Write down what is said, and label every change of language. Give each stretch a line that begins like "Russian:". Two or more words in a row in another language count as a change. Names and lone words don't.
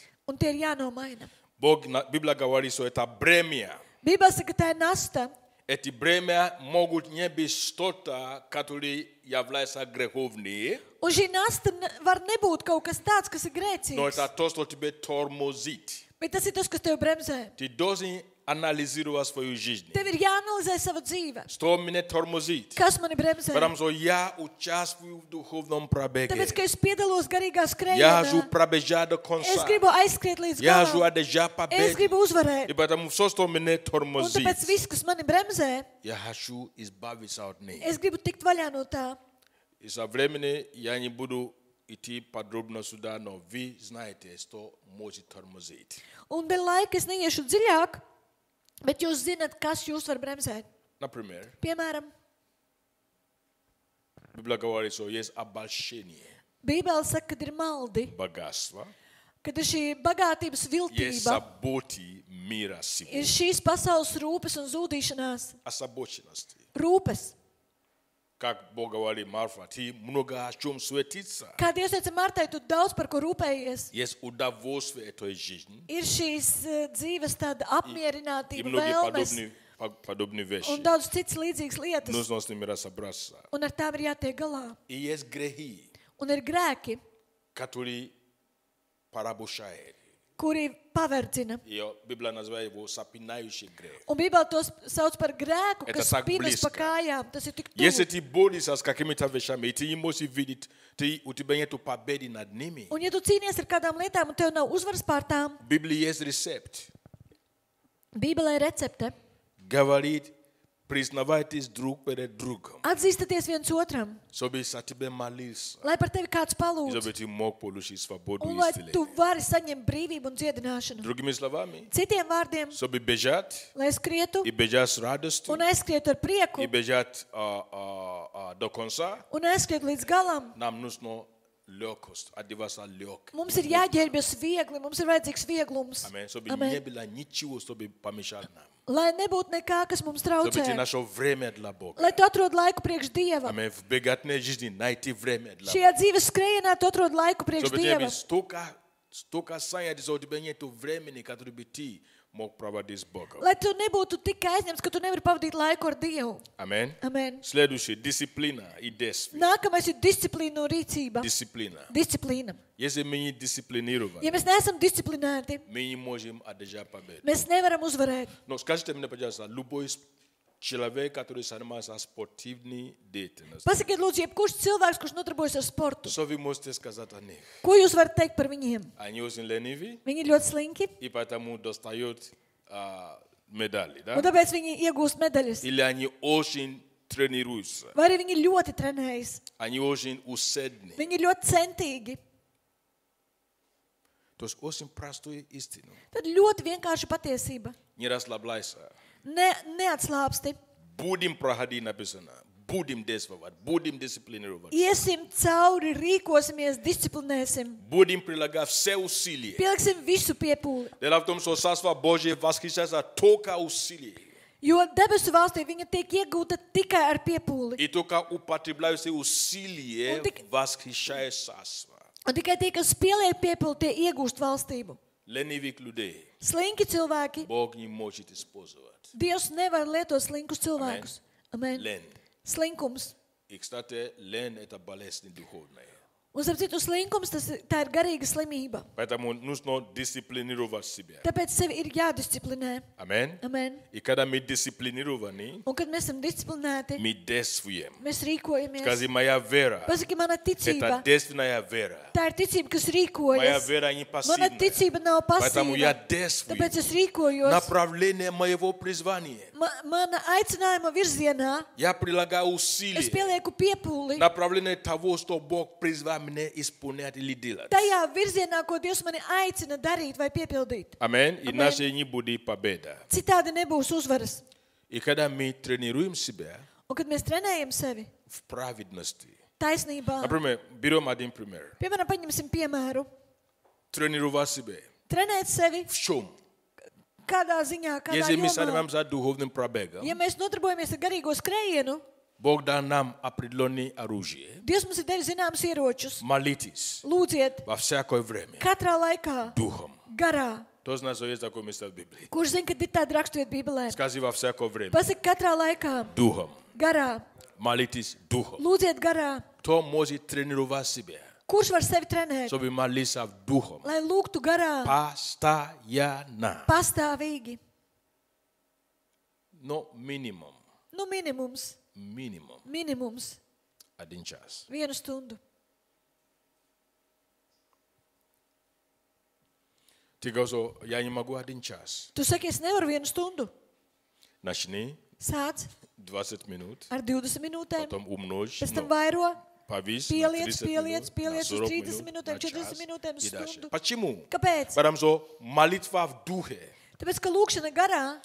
Latvian: un tie ir jānomaina.
Russian: Библия говорит, что это бремя.
Latvian: Bībelē saka, ka tā ir nasta.
Russian: Эти бремя могут не быть что-то, которое является греховным,
Latvian: Un šī nasta var nebūt kaut kas tāds, kas ir
Russian: но
Latvian: grēcīgs,
Russian: это то, что тебя тормозит.
Latvian: bet tas ir tas, kas tev bremzē.
Russian: Ты должен анализировать свою жизнь.
Latvian: Tev ir jāanalizē sava dzīve.
Russian: Что меня тормозит?
Latvian: Kas mani bremzē?
Russian: Потому что я участвую в духовном пробеге.
Latvian: Tāpēc, ka es piedalos garīgā
Russian: Я хочу
Latvian: skrējienā,
Russian: пробежать до
Latvian: es
Russian: конца.
Latvian: gribu aizskriet līdz
Russian: Я хочу
Latvian: galam.
Russian: одержать
Latvian: Es
Russian: победу.
Latvian: gribu uzvarēt.
Russian: И поэтому все, что меня
Latvian: Un
Russian: тормозит,
Latvian: tāpēc viss, kas mani bremzē,
Russian: я хочу избавиться от них.
Latvian: es gribu tikt vaļā no tā.
Russian: И со временем я не буду идти подробно сюда, но вы знаете, что может тормозить.
Latvian: Un vēl laika es neiešu dziļāk, bet jūs zināt, kas jūs var bremzēt.
Russian: Например,
Latvian: Piemēram,
Russian: Библия говорит, что есть обольщение,
Latvian: Bībele saka, kad ir maldi,
Russian: богатство,
Latvian: kad ir šī bagātības
Russian: есть
Latvian: viltība,
Russian: заботы мира сего,
Latvian: ir šīs pasaules rūpes un zūdīšanās.
Russian: озабоченности.
Latvian: Rūpes.
Russian: как Бог говорит Марфа, ты много о чем суетиться.
Latvian: Kā Dievs teica Martai, tu daudz par ko rūpējies.
Russian: Есть удовольствие этой жизни.
Latvian: Ir šīs dzīves tāda
Russian: И
Latvian: apmierinātība,
Russian: многие
Latvian: vēlmes
Russian: подобные вещи.
Latvian: un daudz citas līdzīgas lietas.
Russian: Нужно с ними разобраться.
Latvian: Un ar tām ir jātiek galā.
Russian: И есть грехи,
Latvian: Un ir grēki,
Russian: которые порабощают.
Latvian: kuri paverdzina.
Russian: И Библия называет его сопинающий грех.
Latvian: Un Bībele tos sauc par grēku,
Russian: Это
Latvian: kas
Russian: так
Latvian: spīnas pa
Russian: близко.
Latvian: kājām. Tas ir tik
Russian: Если
Latvian: tuvu.
Russian: ты борешься с какими-то вещами, и ты не можешь видеть, у тебя нет победы над ними.
Latvian: Un ja tu cīnies ar kādām lietām un tev nav uzvaras pār tām,
Russian: В Библии есть рецепт.
Latvian: Bībelē ir recepte.
Russian: Говорит, признавайтесь друг перед другом,
Latvian: Atzīstaties viens otram,
Russian: чтобы за тебя молился,
Latvian: lai par tevi kāds
Russian: и
Latvian: palūdz.
Russian: чтобы ты мог получить свободу
Latvian: Un
Russian: и
Latvian: lai tu
Russian: исцеление.
Latvian: vari saņemt brīvību un dziedināšanu.
Russian: Другими словами,
Latvian: Citiem vārdiem,
Russian: чтобы бежать,
Latvian: lai skrietu
Russian: и бежать с радостью,
Latvian: un aizskrietu ar prieku
Russian: и бежать до конца,
Latvian: un aizskrietu līdz galam.
Russian: нам нужно легкость, одеваться легко.
Latvian: Mums ir jāģērbjas viegli, mums ir vajadzīgs vieglums.
Russian: Аминь. Чтобы
Latvian: Amen.
Russian: не было ничего, чтобы помешать нам.
Latvian: Lai nebūtu nekā, kas mums
Russian: Чтобы ты
Latvian: traucē.
Russian: нашел время для Бога.
Latvian: Lai tu atrod laiku priekš Dieva.
Russian: Аминь. В беготной жизни найти время для Бога.
Latvian: Šajā dzīves skrējienā tu atrod laiku priekš
Russian: Чтобы тебе
Latvian: Dieva.
Russian: столько занятий, что у тебя нет времени, которое бы ты мог проводить с Богом.
Latvian: Lai tu nebūtu tik aizņemts, ka tu nevari pavadīt laiku ar Dievu.
Russian: Аминь.
Latvian: Amen.
Russian: Следующее. Дисциплина и действие.
Latvian: Nākamais ir disciplīna un rīcība.
Russian: Дисциплина.
Latvian: Disciplīna.
Russian: Если мы не дисциплинированы,
Latvian: Ja mēs neesam disciplinēti,
Russian: мы не можем одержать победу.
Latvian: mēs nevaram uzvarēt.
Russian: Но скажите мне, пожалуйста, любой человек, который занимается спортивной деятельностью,
Latvian: Pasakiet, lūdzu, jebkurš cilvēks, kurš nodarbojas ar sportu,
Russian: что вы можете сказать о них?
Latvian: ko jūs varat teikt par viņiem?
Russian: Они очень ленивы,
Latvian: Viņi ir ļoti slinki,
Russian: и поэтому достают медали, да?
Latvian: un tāpēc viņi iegūst medaļas.
Russian: Или они очень тренируются,
Latvian: Vai arī viņi ļoti trenējas.
Russian: они очень усердны.
Latvian: Viņi ir ļoti centīgi.
Russian: То есть очень простую истину.
Latvian: Tad ļoti vienkārša patiesība.
Russian: Не расслабляйся.
Latvian: Neatslāpsti.
Russian: Будем проходить написано. Будем действовать. Будем дисциплинировать.
Latvian: Iesim cauri, rīkosimies, disciplinēsim.
Russian: Будем прилагать все усилия.
Latvian: Pieliksim visu piepūli.
Russian: Дело в том, что Царство Божие восхищается только усилием.
Latvian: Jo debesu valstī viņa tiek iegūta tikai ar piepūli.
Russian: И только употребляющие усилия Он так- восхищает Царство.
Latvian: Un tikai tie, kas pieliek piepūli, tie iegūst valstību.
Russian: Ленивых людей
Latvian: Slinki cilvēki,
Russian: Бог не может использовать.
Latvian: Dievs nevar lietot slinkus cilvēkus. Amen.
Russian: Лень.
Latvian: Slinkums.
Russian: И, кстати, лень – это болезнь духовная.
Latvian: Un, starp citu, slinkums, tā ir garīga slimība.
Russian: Поэтому нужно дисциплинировать себя.
Latvian: Tāpēc sevi ir jādisciplinē.
Russian: Аминь.
Latvian: Amen.
Russian: И когда мы дисциплинированы,
Latvian: Un, kad mēs esam disciplinēti,
Russian: мы действуем.
Latvian: mēs rīkojamies.
Russian: Скажи, моя вера
Latvian: Pasaki, mana
Russian: – это
Latvian: ticība.
Russian: действенная вера.
Latvian: Tā ir ticība, kas
Russian: Моя
Latvian: rīkojas.
Russian: вера не
Latvian: Mana
Russian: пассивная.
Latvian: ticība nav
Russian: Поэтому я
Latvian: pasīva.
Russian: действую.
Latvian: Tāpēc es rīkojos.
Russian: Направление моего призвания.
Latvian: Mana aicinājuma virzienā
Russian: Я прилагаю
Latvian: es
Russian: усилия.
Latvian: pielieku piepūli.
Russian: Направление того, что Бог призвал меня исполнять или делать.
Latvian: Tajā virzienā, ko Dievs mani aicina darīt vai piepildīt.
Russian: Аминь.
Latvian: Amen.
Russian: Иначе не будет победа.
Latvian: Citādi nebūs uzvaras.
Russian: И когда мы тренируем себя
Latvian: Un, kad mēs trenējam sevi
Russian: в праведности.
Latvian: taisnībā,
Russian: Например, берем один пример.
Latvian: piemēram, paņemsim piemēru.
Russian: Тренировать себя.
Latvian: Trenēt sevi
Russian: В чем?
Latvian: kādā ziņā, kādā
Russian: Если мы
Latvian: jomā.
Russian: занимаемся духовным пробегом,
Latvian: Ja mēs nodarbojamies ar garīgo skrējienu,
Russian: Бог дал нам определенное оружие.
Latvian: Dievs mums ir devis zināmas ieročus.
Russian: Молитесь
Latvian: Lūdziet,
Russian: во всякое время
Latvian: katrā laikā,
Russian: духом.
Latvian: garā.
Russian: Кто знает, что есть такое место в Библии?
Latvian: Kurš zina, kad ir tāda raksturvieta Bībelē?
Russian: Скажи во всякое время
Latvian: Pasaki, katrā laikā,
Russian: духом.
Latvian: garā.
Russian: Молитесь духом.
Latvian: Lūdziet, garā.
Russian: Кто может тренировать себя,
Latvian: Kurš var sevi trenēt?
Russian: чтобы молиться духом?
Latvian: Lai lūgtu garā,
Russian: Постоянно.
Latvian: pastāvīgi.
Russian: Но минимум.
Latvian: Nu, minimums.
Russian: Минимум.
Latvian: Minimums.
Russian: 1 час.
Latvian: 1 stundu.
Russian: Ты говоришь, я не могу 1 час.
Latvian: Tu saki, es nevaru 1 stundu.
Russian: Начни
Latvian: Sāc
Russian: 20 минут,
Latvian: ar 20 minūtēm,
Russian: потом умножь,
Latvian: pēc tam vairo,
Russian: повесь на
Latvian: pieliec,
Russian: 30
Latvian: pieliec,
Russian: минут,
Latvian: pieliec
Russian: на
Latvian: uz
Russian: 40
Latvian: 30
Russian: минут,
Latvian: minūtēm,
Russian: на
Latvian: 40
Russian: час
Latvian: minūtēm, uz
Russian: и дальше.
Latvian: stundu.
Russian: Почему?
Latvian: Kāpēc?
Russian: Потому что молитва в духе
Latvian: Tāpēc, ka lūkšana garā